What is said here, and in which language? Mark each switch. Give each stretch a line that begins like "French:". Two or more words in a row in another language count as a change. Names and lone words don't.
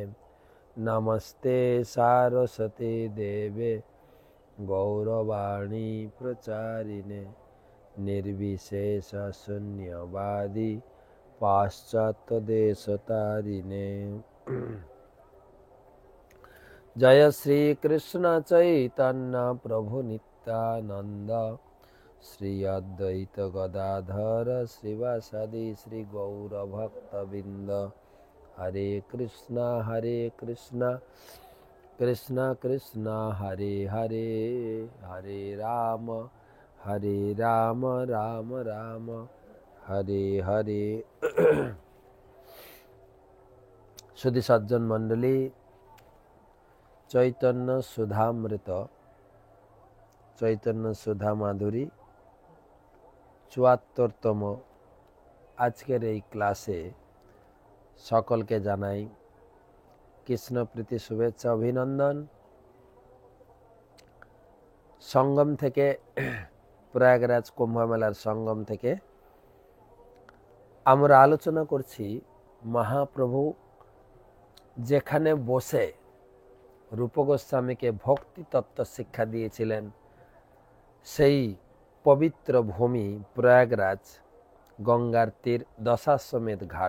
Sanskrit: नमस्ते सारस्वती देवे गौरवाणी प्रचारिणे निर्विशेष शून्यवादी पाश्चात्यदेशतारिणे। जय श्री कृष्ण चैतन्य प्रभु नित्यानंद श्री अद्वैत गदाधर श्रीवासादि श्री गौर भक्तबिंद। हरे कृष्णा कृष्णा कृष्णा हरे हरे हरे राम राम राम हरे हरे।
Bangla: সুধী সজ্জন মণ্ডলী, চৈতন্য সুধামৃত চৈতন্য সুধা মাধুরী ৭৪তম আজকের এই ক্লাসে সকলকে জানাই কৃষ্ণ প্রীতি শুভেচ্ছা অভিনন্দন। সঙ্গম থেকে প্রয়াগরাজ কুম্ভ মেলার সঙ্গম থেকে আমরা আলোচনা করছি মহাপ্রভু যেখানে বসে রূপ গোস্বামীকে ভক্তি তত্ত্ব শিক্ষা দিয়েছিলেন সেই পবিত্র ভূমি প্রয়াগরাজ, গঙ্গার তীর, দশাশ্বমেধ ঘাট।